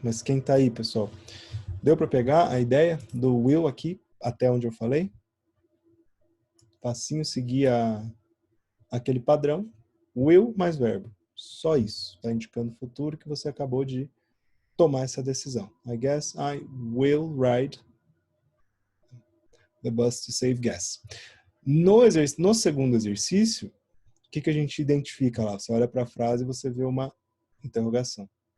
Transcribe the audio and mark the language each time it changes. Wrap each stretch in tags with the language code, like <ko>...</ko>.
<pt>Mas quem tá aí, pessoal? Deu para pegar a ideia do will aqui, até onde eu falei? Passinho, seguir aquele padrão. Will mais verbo. Só isso. Está indicando o futuro que você acabou de tomar essa decisão.</pt> <en>I guess I will ride the bus to save gas.</en> <pt>No segundo exercício, o que a gente identifica lá? Você olha para a frase e você vê uma interrogação.</pt>